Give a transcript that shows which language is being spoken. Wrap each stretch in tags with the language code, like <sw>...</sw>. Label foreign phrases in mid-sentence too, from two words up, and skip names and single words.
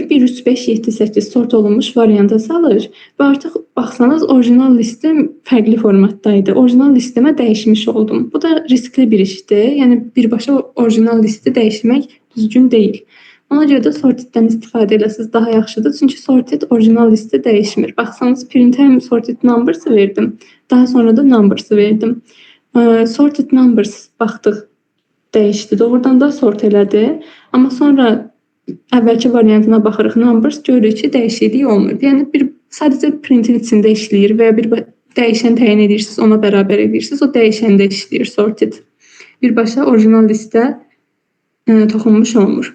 <az>1, 3, 5, 7, 8 sort olunmuş varianta salır və artıq baxsanız orijinal listim fərqli formatda idi. Orijinal listimə dəyişmiş oldum. Bu da riskli bir işdir. Yəni birbaşa orijinal listi dəyişmək düzgün deyil. Ona görə də sorted-dən istifadə eləsəz daha yaxşıdır. Çünki sorted orijinal listi dəyişmir. Baxsanız print həm</az> <en>sorted numbers</en> <az>verdim. Daha sonra da numbers verdim.</az> <en>Sorted numbers</en> <az>baxdıq dəyişdi. Doğrudan da sort elədi. Amma sonra əvvəlki variantına baxırıq numbers görürük ki, dəyişiklik olmur. Yəni sadəcə printin içində işləyir və ya bir dəyişən təyin edirsiniz, ona bərabər edirsiniz. O dəyişəndə işləyir sorted. Birbaşa orijinal listə toxunmuş olmur.</az>